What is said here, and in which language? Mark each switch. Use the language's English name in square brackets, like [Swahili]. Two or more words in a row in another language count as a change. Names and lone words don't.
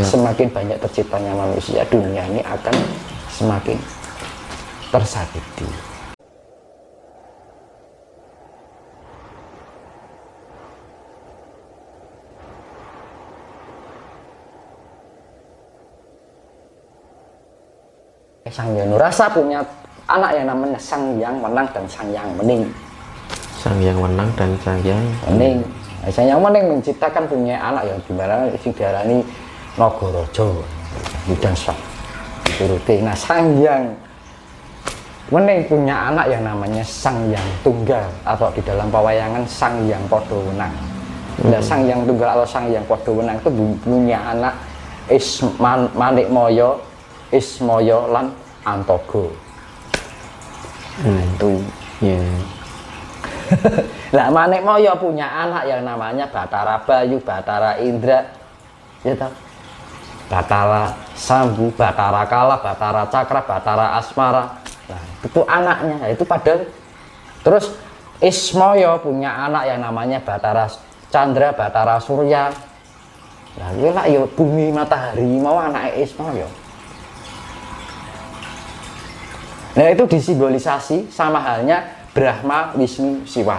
[Indonesian] Semakin banyak terciptanya manusia, dunia ini akan semakin tersakiti. Sang Hyang Rasa punya anak yang namanya Sang Hyang Wenang dan Sang Hyang Mening. Sang Hyang Wenang dan Sang Hyang Mening. Sang Hyang Mening menciptakan punya anak yang dimana [Javanese] sing diarani [Indonesian] Nagaraja dan [Javanese] sak turuti. [Indonesian] Nah, Sang Hyang Mening punya anak yang namanya Sang Hyang Tunggal, atau di dalam pewayangan Sang Hyang Padha Wenang. Nah, Sang Hyang Tunggal atau Sang Hyang Padha Wenang itu punya anak Manikmaya, Ismaya lan Antoga. Itu Lah Manikmaya punya anak yang namanya Batara Bayu, Batara Indra, ya toh? Batara Sambu, Batara Kala, Batara Cakra, Batara Asmara. Nah, itu anaknya, itu padahal. Terus Ismaya punya anak yang namanya Batara Chandra, Batara Surya. Nah, ini lah ya bumi matahari mau anak Ismaya. Nah, itu disimbolisasi sama halnya Brahma, Wisnu, Siwa.